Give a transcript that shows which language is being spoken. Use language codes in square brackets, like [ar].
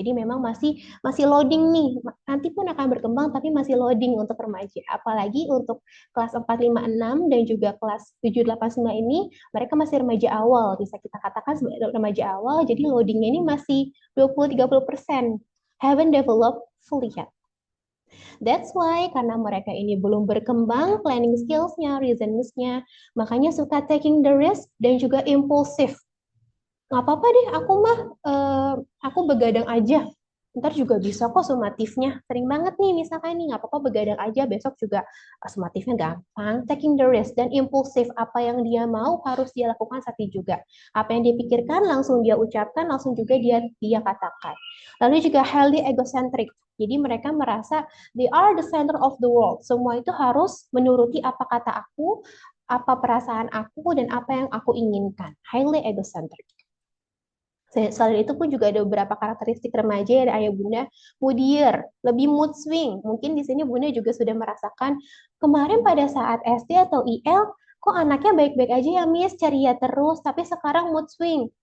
[id] Jadi memang masih loading nih. Nanti pun akan berkembang tapi masih loading untuk remaja. Apalagi untuk kelas 4, 5, 6 dan juga kelas 7, 8, 9 ini mereka masih remaja awal. Bisa kita katakan sebagai remaja awal, jadi loadingnya ini masih 20-30%. [en] Haven't developed fully yet. That's why [id] karena mereka ini belum berkembang [en] planning skills- [id] nya, reasoning-nya, makanya suka [en] taking the risk [id] dan juga impulsif. Nggak apa-apa deh, aku begadang aja. Ntar juga bisa kok sumatifnya. Sering banget nih misalkan nih, nggak apa-apa begadang aja, besok juga sumatifnya gampang. [en] Taking the risk [id] dan impulsif, apa yang dia mau harus dia lakukan saat itu juga. Apa yang dia pikirkan langsung dia ucapkan, langsung juga dia katakan. Lalu juga [en] highly egocentric. [id] Jadi mereka merasa [en] they are the center of the world. [id] Semua itu harus menuruti apa kata aku, apa perasaan aku, dan apa yang aku inginkan. [en] Highly egocentric. [id] Selain itu pun juga ada beberapa karakteristik remaja ya ayah bunda, moodier, lebih mood swing. Mungkin di sini bunda juga sudah merasakan kemarin pada saat SD atau IL, kok anaknya baik-baik aja ya Miss, ceria terus, tapi sekarang mood swing.